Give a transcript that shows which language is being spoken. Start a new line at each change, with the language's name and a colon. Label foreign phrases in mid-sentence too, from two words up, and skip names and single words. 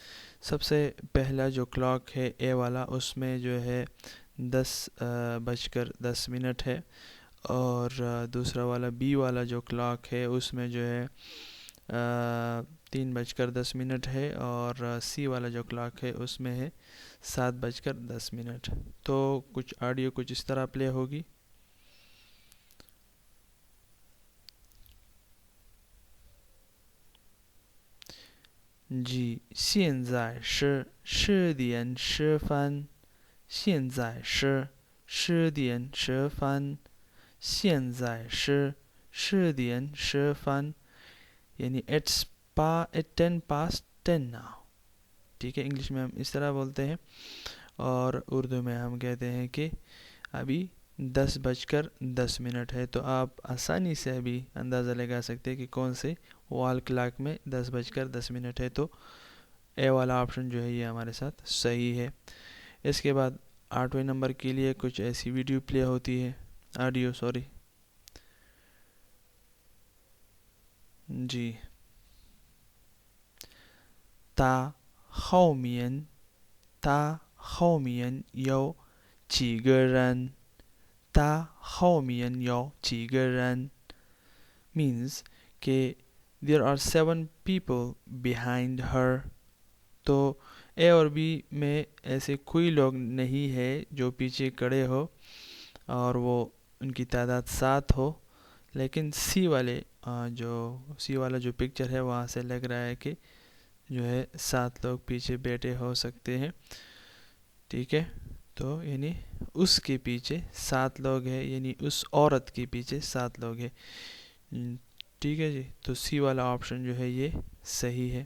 Urdu: سب سے پہلا جو کلاک ہے اے والا اس میں جو ہے 10:10 ہے اور دوسرا والا بی والا جو کلاک ہے اس میں جو ہے 3:10 ہے اور سی والا جو کلاک ہے اس میں ہے 7:10. تو کچھ آڈیو کچھ اس طرح پلے ہوگی.
Chinese: جی 现在是10:10现在是10:10现在是10:10 یعنی
English: it's 10 now.
Urdu: ٹھیک ہے. انگلش میں ہم اس طرح بولتے ہیں اور اردو میں ہم کہتے ہیں کہ ابھی 10:10 ہے، تو آپ آسانی سے بھی اندازہ لگا سکتے ہیں کہ کون سے
English: wall clock
Urdu: میں 10:10 ہے، تو اے والا آپشن جو ہے یہ ہمارے ساتھ صحیح ہے۔ اس کے بعد 8ویں نمبر کے لیے کچھ ایسی ویڈیو پلے ہوتی ہے،
English: audio sorry
Urdu: جی۔
Chinese: 他后面有几个人？他后面有几个人
English: means کہ there are 7 people behind her،
Urdu: تو اے اور بی میں ایسے کوئی لوگ نہیں ہے جو پیچھے کھڑے ہو اور وہ ان کی تعداد 7 ہو، لیکن سی والا جو پکچر ہے وہاں سے لگ رہا ہے کہ جو ہے 7 لوگ پیچھے بیٹھے ہو سکتے ہیں، ٹھیک ہے، تو یعنی اس کے پیچھے 7 لوگ ہیں، یعنی اس عورت کے پیچھے 7 لوگ ہیں، ٹھیک ہے جی، تو سی والا آپشن جو ہے یہ صحیح ہے۔